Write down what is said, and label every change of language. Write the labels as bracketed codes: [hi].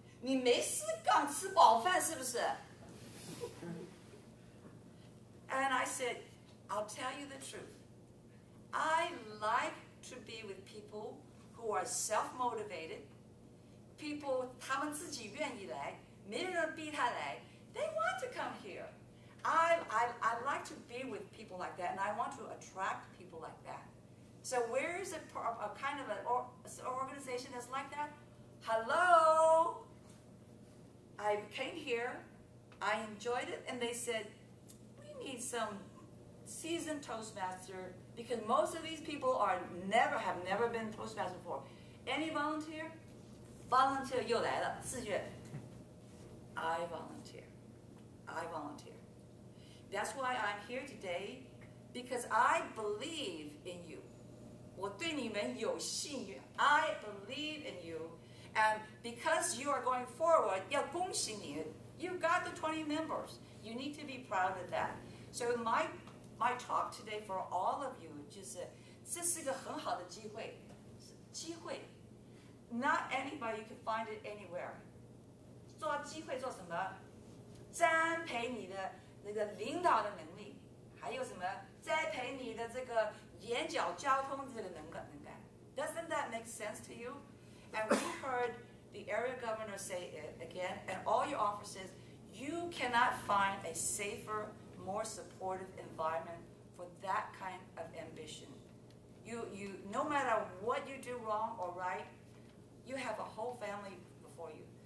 [zh] 你没事干吃饱饭是不是? [en] And I said, I'll tell you the truth. I like to be with people who are self-motivated, people [zh] 他们自己愿意来，没人逼他来. [en] They want to come here. I like to be with people like that, and I want to attract people like that. So where is a kind of an organization that's like that? Hello? I came here, I enjoyed it, and they said, we need some seasoned Toastmaster, because most of these people have never been Toastmaster before. Any volunteer? [zh] Volunteer 又来了，自愿。 [en] I volunteer. I volunteer. That's why I'm here today, because I believe in you. [zh] 我对你们有信仰. [en] I believe in you, and because you are going forward, [zh] 要恭喜你. [en] You got the 20 members. You need to be proud of that. So my talk today for all of you [zh] 就是这是个很好的机会，机会。 [en] Not anybody can find it anywhere. [zh] 做机会做什么？栽培你的那个领导的能力，还有什么？栽培你的这个眼角交通的这个能干。 [en] Doesn't that make sense to you? And we heard the area governor say it again, and all your officers, you cannot find a safer, more supportive environment for that kind of ambition. You no matter what you do wrong or right, you have a whole family before you.